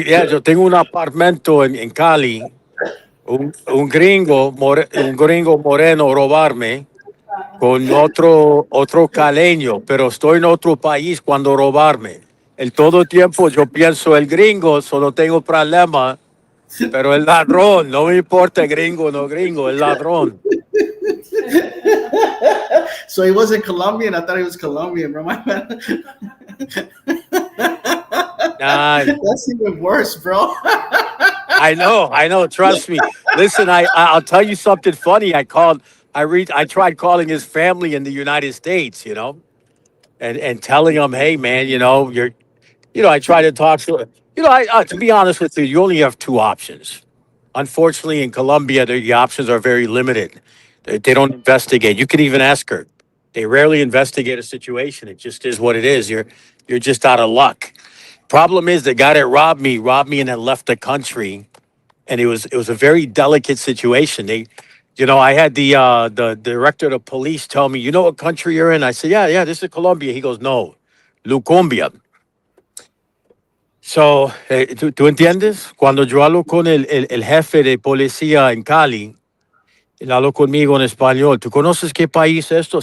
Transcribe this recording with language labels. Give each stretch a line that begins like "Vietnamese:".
Spanish: Yo tengo un apartamento en Cali, un gringo moreno robarme con otro caleño, pero estoy en otro país cuando robarme. El todo tiempo yo pienso el gringo, solo tengo problema, pero el ladrón, no me importa gringo o no gringo, el ladrón.
English: So he wasn't Colombian. I thought he was Colombian, bro. My bad. Nah, That's even worse, bro. I know. Trust me. Listen, I'll tell you something funny. I tried calling his family in the United States, and telling them, hey man, I try to talk to be honest with you, you only have two options. Unfortunately, in Colombia, the options are very limited. They don't investigate. You can even ask her. They rarely investigate a situation. It just is what it is. You're just out of luck. Problem is, the guy that robbed me, and then left the country. And it was a very delicate situation. I had the director of the police tell me, you know what country you're in? I said, yeah, this is Colombia. He goes, no, Lucombia.
Spanish: So, ¿tú entiendes? Cuando yo hablo con el jefe de policía en Cali, Él habló conmigo en español. ¿Tú conoces qué país es esto?